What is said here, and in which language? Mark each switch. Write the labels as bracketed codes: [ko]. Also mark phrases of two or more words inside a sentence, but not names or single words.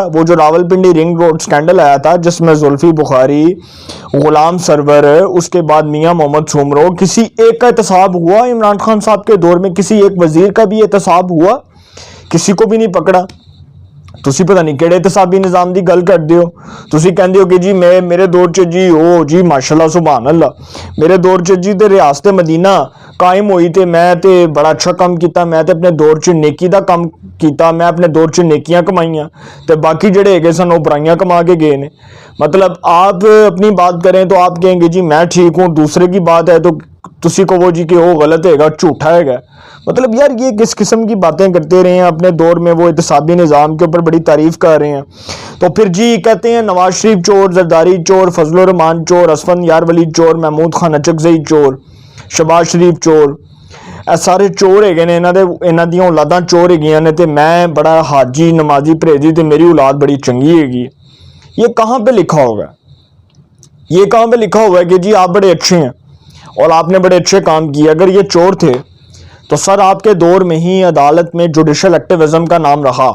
[ur] وہ جو راولپنڈی رنگ روڈ سکینڈل آیا تھا جس میں زلفی بخاری، غلام سرور، اس کے بعد میاں محمد سومرو، کسی ایک کا احتساب ہوا؟ عمران خان صاحب کے دور میں کسی ایک وزیر کا بھی احتساب ہوا؟ کسی کو بھی نہیں پکڑا. [pa] تسی پتہ نہیں کیڑے احتسابی نظام دی گل کر دیو. تسی کہندے ہو کہ جی میرے دور چ جی او جی ماشاءاللہ سبحان اللہ میرے دور چ جی تے ریاست مدینہ قائم ہوئی تے میں تے بڑا اچھا کام کیتا، میں تے اپنے دور چ نیکی دا کام کیتا، میں اپنے دور چ نیکیاں کمائیاں تے باقی جڑے ہگے سن وہ برائیاں کما کے گئے نے. [ur] مطلب آپ اپنی بات کریں تو آپ کہیں گے جی میں ٹھیک ہوں، دوسرے کی بات ہے تو تسی کو وہ جی کہ وہ غلط ہے گا، جھوٹا ہے گا. مطلب یار یہ کس قسم کی باتیں کرتے رہے ہیں؟ اپنے دور میں وہ احتسابی نظام کے اوپر بڑی تعریف کر رہے ہیں. تو پھر جی کہتے ہیں نواز شریف چور، زرداری چور، فضل الرحمان چور، اسفند یار ولی چور، محمود خان اچکزئی چور، شہباز شریف چور، [pa] اے سارے چور ہے نے، انہاں دیاں اولاداں چور ہے نے، تے میں بڑا حاجی نمازی پرہیزی تے میری اولاد بڑی چنگی ہے. [ur] یہ کہاں پہ لکھا ہوگا؟ یہ کہاں پہ لکھا ہوا ہے کہ جی آپ بڑے اچھے ہیں اور آپ نے بڑے اچھے کام کیے؟ اگر یہ چور تھے تو سر آپ کے دور میں ہی عدالت میں جوڈیشل ایکٹیویزم کا نام رہا.